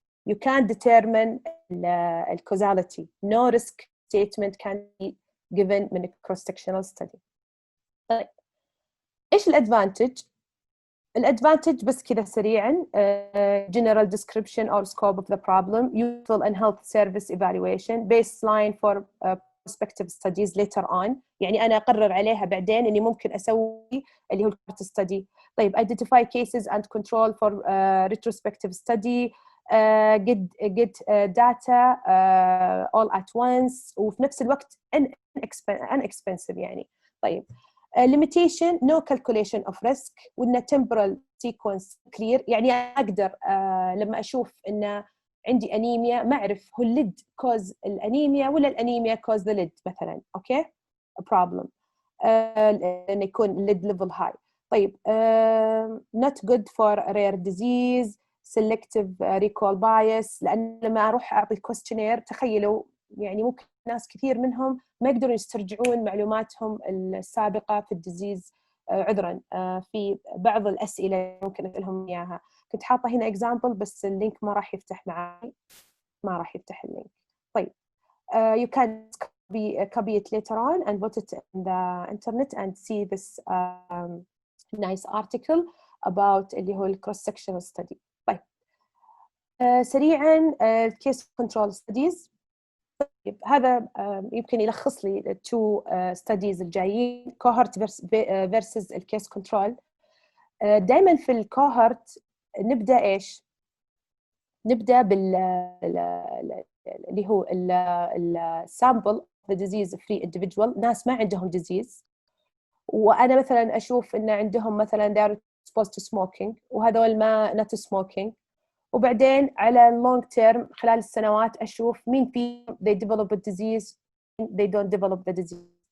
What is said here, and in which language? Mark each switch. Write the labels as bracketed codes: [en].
[en] You can't determine the causality. No risk statement can be given in a cross-sectional study. [ar] طيب إيش الادفانتج؟ الادفانتج بس كذا سريعا [en] general description or scope of the problem, useful and health service evaluation, baseline for prospective studies later on. [ar] يعني أنا أقرر عليها بعدين إني ممكن أسوي اللي هو الكارت study. [en] طيب identify cases and control for retrospective study, get data all at once [ar] وفي نفس الوقت [en] inexpensive يعني. طيب limitation no calculation of risk [ar] وإن [en] temporal sequence clear. [ar] يعني أقدر لما أشوف إن عندي أنيميا ما أعرف هو الليد كوز الأنيميا ولا الأنيميا كوز ذا ليد مثلا. أوكي [en] problem [ar] إن يكون الليد level high. طيب [en] not good for rare disease, selective recall bias. [ar] لأن لما أروح أعطي questionnaire تخيلوا يعني ممكن ناس كثير منهم ما يقدرون يسترجعون معلوماتهم السابقة في الديزيز. عذرا في بعض الأسئلة ممكن أسألهم إياها. كنت حاطة هنا example بس اللينك ما راح يفتح معي، ما راح يفتح اللينك. طيب [en] you can copy it later on and put it in the internet and see this nice article about [ar] اللي هو [en] cross sectional study. [ar] طيب سريعا [en] case control studies. [ar] طيب هذا يمكن يلخص لي التو studies الجايين cohort versus الكيس كنترول. دائما في الكوهورت نبدأ إيش؟ نبدأ اللي هو [en] sample the disease free individual، [ar] ناس ما عندهم disease وأنا مثلا أشوف إن عندهم مثلا [en] they are exposed to smoking [ar] وهذول ما not smoking، وبعدين على long term خلال السنوات أشوف مين فيهم [en] they develop a disease they don't develop the disease.